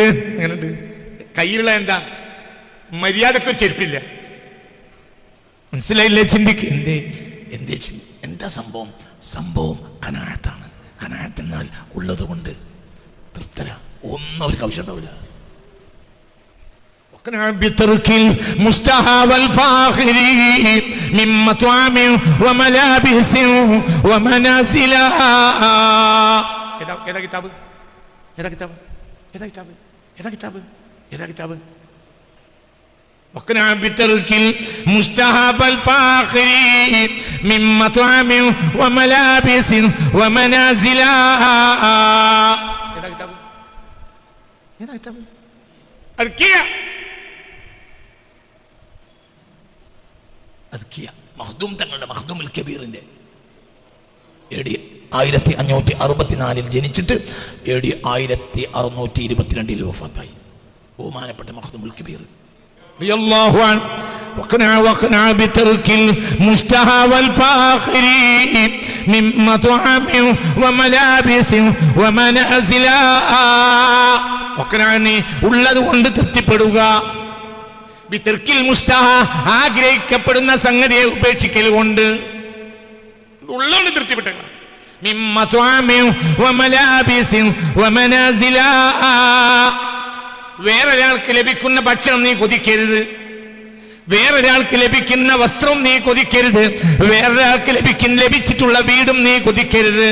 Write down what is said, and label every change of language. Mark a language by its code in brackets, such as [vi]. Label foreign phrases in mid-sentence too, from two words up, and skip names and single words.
[ml] കയ്യിലുള്ള എന്താ മര്യാദക്കൊരു ചെരുപ്പില്ല. മനസ്സിലായില്ലേ? ചിന്തിക്ക്. എന്താ സംഭവം? ഖനാഅത്താണ്. ഖനാഅത്ത് എന്നാൽ ഉള്ളത് കൊണ്ട് തൃപ്തര, ഒന്നും അവർക്ക് ആവശ്യം ഉണ്ടാവില്ല. [ar] بترك المشتهى والفاخر من مطعم وملابس ومنازل. [ml] ഏതാ കിതാബ്? [ar] وقنا بترك المشتهى والفاخر من مطعم وملابس ومنازل. [ml] ഏതാ കിതാബ്? മഖ്ദൂം തങ്ങളുടെ മഖ്ദൂമുൽ കബീറിന്റെ AD 1564 ജനിച്ചിട്ട് AD 1622 വഫാത്തായി. ബഹുമാനപ്പെട്ട മഖ്ദൂമുൽ കബീർ [ar] رضي الله عنه. وقنا بترك المشتهى والفاخر من مطعم وملابس ومنازل. [ml] ഉള്ളത് കൊണ്ട് തൃപ്തിപ്പെടുക, [ar] بترك المشتهى, [ml] ആഗ്രഹിക്കപ്പെടുന്ന സംഗതിയെ ഉപേക്ഷിക്കൽ കൊണ്ട്, ഉള്ളതുകൊണ്ട് തൃപ്തിപ്പെട്ട. വേറൊരാൾക്ക് ലഭിക്കുന്ന ഭക്ഷണം നീ കൊതിക്കരുത്, വേറൊരാൾക്ക് ലഭിക്കുന്ന വസ്ത്രം നീ കൊതിക്കരുത്, വേറൊരാൾക്ക് ലഭിച്ചിട്ടുള്ള വീടും നീ കൊതിക്കരുത്.